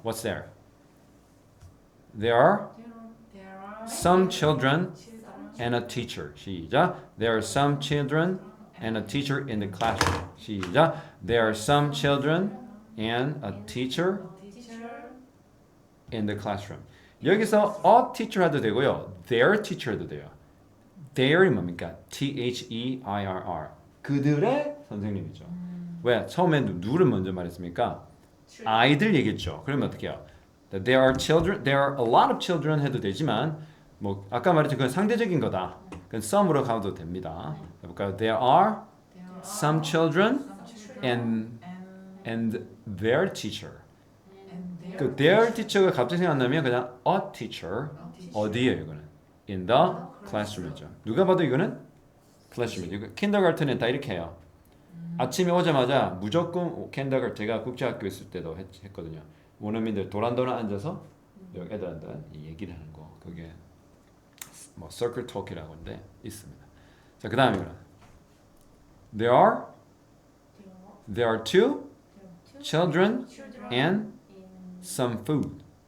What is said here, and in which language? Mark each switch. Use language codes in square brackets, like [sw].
[en] What's there? There are There are some children children. and a teacher. [ko] 시작. [en] There are some children and a teacher in the classroom. [ko] 시작. [en] There are some children and a teacher Teacher. in the classroom. [ko] 여기서 a teacher 해도 되고요. their teacher 해도 돼요. their이 뭡니까? T-H-E-I-R-R. 그들의 선생님이죠. 왜? 처음에 누구를 먼저 말했습니까? 아이들 얘기했죠. 그러면 어떻게 해요? [en] There are children, there are a lot of children [ko] 해도 되지만 뭐 아까 말했죠. 그건 상대적인 거다. 그건 some으로 가도 됩니다. 해볼까요? [en] There are There are some children some children and their teacher. and their [ko] 그 their teacher가 갑자기 생각나면 그냥 a teacher 어디에요 이거는? [en] In the classroom이죠. [ko] 누가 봐도 이거는 classroom이죠. 이거 kindergarten은 다 이렇게 해요. 아침에 오자마자 무조건 kindergarten 제가 국제학교 있을 때도 했거든요. 원어민들 도란도란 앉아서 여기 애들한테 이 얘기를 하는 거 그게 뭐 circle talk이라고 하는데 있습니다. 자 그다음에 [en] there are two children and some food.